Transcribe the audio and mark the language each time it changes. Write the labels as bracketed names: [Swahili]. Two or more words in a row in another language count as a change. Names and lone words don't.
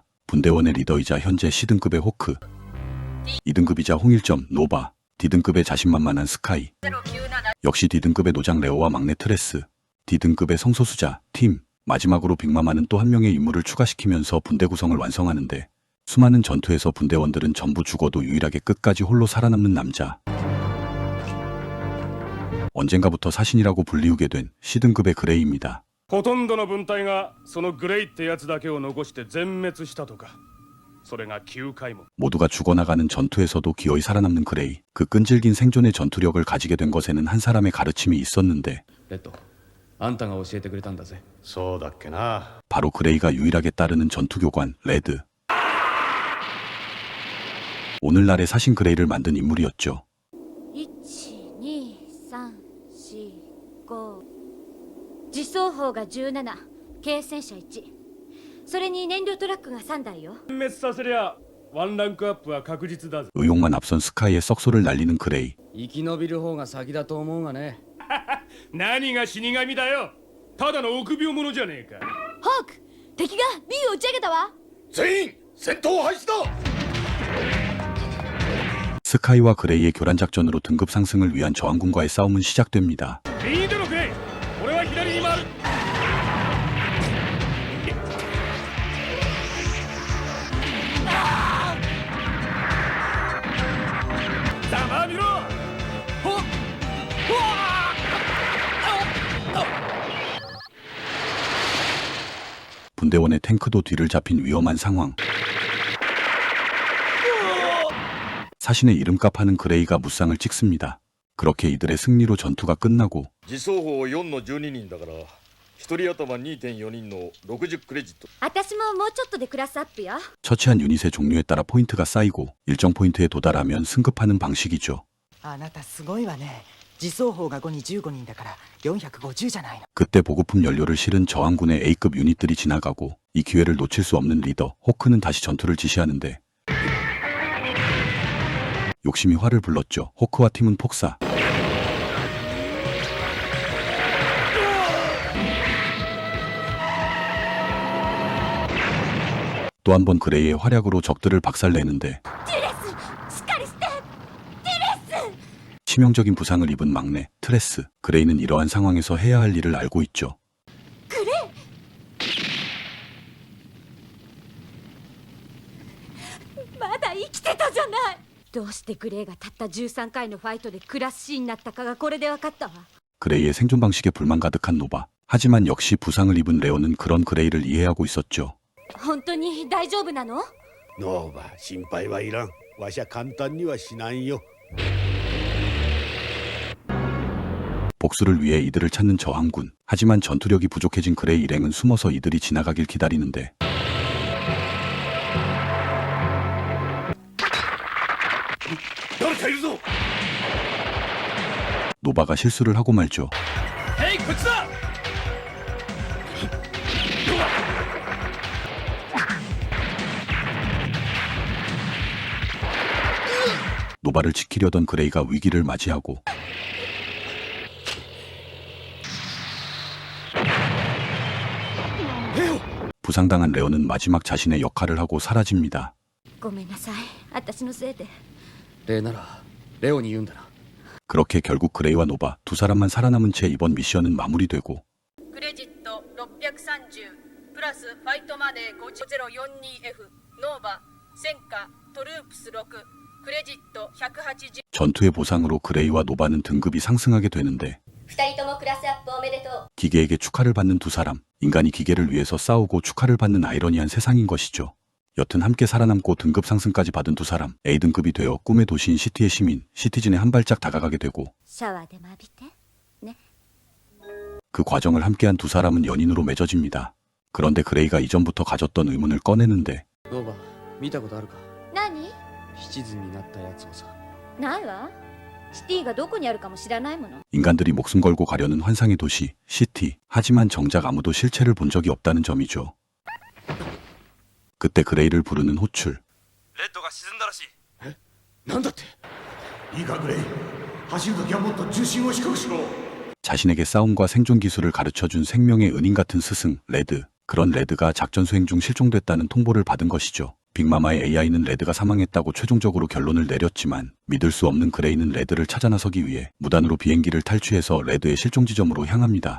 [Korean] 분대원의 리더이자 현재 C등급의 호크, 2등급이자 홍일점 노바, D등급의 자신만만한 스카이, 역시 D등급의 노장 레오와 막내 트레스, D등급의 성소수자 팀, 마지막으로 빅마마는 또 한 명의 인물을 추가시키면서 분대 구성을 완성하는데, 수많은 전투에서 분대원들은 전부 죽어도 유일하게 끝까지 홀로 살아남는 남자, 언젠가부터 사신이라고 불리우게 된 C등급의 그레이입니다. [Japanese] ほとんどの分隊がそのグレイってやつだけを残して全滅したとか。それが9回も。 [Korean] 모두가 죽어나가는 전투에서도 기어이 살아남는 그레이. 그 끈질긴 생존의 전투력을 가지게 된 것에는 한 사람의 가르침이 있었는데, [Japanese] レッド、あんたが教えてくれたんだぜ。そうだっけな。 [Korean] 바로 그레이가 유일하게 따르는 전투교관 레드. 오늘날의 사신 그레이를 만든 인물이었죠. [Japanese] 1、2、3、4、5 自走砲が17、軽戦車1、それに燃料トラックが3台よ。全滅させりゃワンランクアップは確実だぜ。 [Korean] 의욕만 앞선 스카이의 썩소를 날리는 그레이. [Japanese] 生き延びる方が先だと思うがね。何が死神だよ。ただの臆病者じゃねえか。ホーク、敵が B を打ち上げたわ。全員戦闘廃止だ。 [Korean] 스카이와 그레이의 교란 작전으로 등급 상승을 위한 저항군과의 싸움은 시작됩니다. [Japanese] 右手のグレイ、俺は左に回る。ざまあみろ。ほっ、ほわー。 [Korean] 분대원의 탱크도 뒤를 잡힌 위험한 상황. 사신의 이름값 하는 그레이가 무쌍을 찍습니다. 그렇게 이들의 승리로 전투가 끝나고 [Japanese] 自走砲4の12人だから1人頭 2.4 人の60クレジット。私ももうちょっとでクラスアップよ。 [Korean] 처치한 유닛의 종류에 따라 포인트가 쌓이고 일정 포인트에 도달하면 승급하는 방식이죠. [Japanese] あなたすごいわね。自走砲が5に15人だから450じゃないの。 [Korean] 그때 보급품 연료를 실은 저항군의 A급 유닛들이 지나가고 이 기회를 놓칠 수 없는 리더 호크는 다시 전투를 지시하는데, 욕심이 화를 불렀죠. 호크와 팀은 폭사. 또 한 번 그레이의 활약으로 적들을 박살내는데, [Japanese] ティレス、しっかりして。ティレス。 [Korean] 치명적인 부상을 입은 막내 트레스. 그레이는 이러한 상황에서 해야 할 일을 알고 있죠. [Japanese] グレイ。まだ生きてたじゃない。どうしてグレイがたった13回のファイトでクラス C になったかがこれで分かったわ。 [Korean] 그레이의 생존 방식에 불만 가득한 노바. 하지만 역시 부상을 입은 레오는 그런 그레이를 이해하고 있었죠. [Japanese] 本当に大丈夫なの？ノーバ、心配はいらん。わしゃ簡単には死なんよ。 [Korean] 복수를 위해 이들을 찾는 저항군. 하지만 전투력이 부족해진 그레이 일행은 숨어서 이들이 지나가길 기다리는데, [Japanese] 誰かいるぞ。 [Korean] 노바가 실수를 하고 말죠. [Japanese] ヘイ、こっちだ。 [Korean] 노바를 지키려던 그레이가 위기를 맞이하고, 부상당한 레오는 마지막 자신의 역할을 하고 사라집니다. [Japanese] ごめんなさい、私のせいで。礼ならレオに言うんだな。 [Korean] 그렇게 결국 그레이와 노바 두 사람만 살아남은 채 이번 미션은 마무리되고, [Japanese] クレジット630プラスファイトマネー 5042F ノーバ戦火トループス6クレジット180 [Korean] 전투의 보상으로 그레이와 노바는 등급이 상승하게 되는데, [Japanese] 2 人ともクラスアップおめでとう。 [Korean] 기계에게 축하를 받는 두 사람. 인간이 기계를 위해서 싸우고 축하를 받는 아이러니한 세상인 것이죠. 여튼 함께 살아남고 등급 상승까지 받은 두 사람. A등급이 되어 꿈의 도시인 시티의 시민, 시티즌에 한 발짝 다가가게 되고, [Japanese] シャワーでも浴びてね。 [Korean] 그 과정을 함께한 두 사람은 연인으로 맺어집니다. 그런데 그레이가 이전부터 가졌던 의문을 꺼내는데 [Japanese] ノーバ見たことあるか？何？シチズンになったやつをさ。ないわ。シティがどこにあるかも知らないもの。 [Korean] 인간들이 목숨 걸고 가려는 환상의 도시 시티. 하지만 정작 아무도 실체를 본 적이 없다는 점이죠. 그때 그레이를 부르는 호출. [Japanese] レッドが沈んだらしい。なんだって？いいかグレイ走るときはもっと重心を低くしろ [Korean] 자신에게 싸움과 생존 기술을 가르쳐준 생명의 은인 같은 스승 레드. 그런 레드가 작전 수행 중 실종됐다는 통보를 받은 것이죠. 빅마마의 AI는 레드가 사망했다고 최종적으로 결론을 내렸지만 믿을 수 없는 그레이는 레드를 찾아 나서기 위해 무단으로 비행기를 탈취해서 레드의 실종 지점으로 향합니다.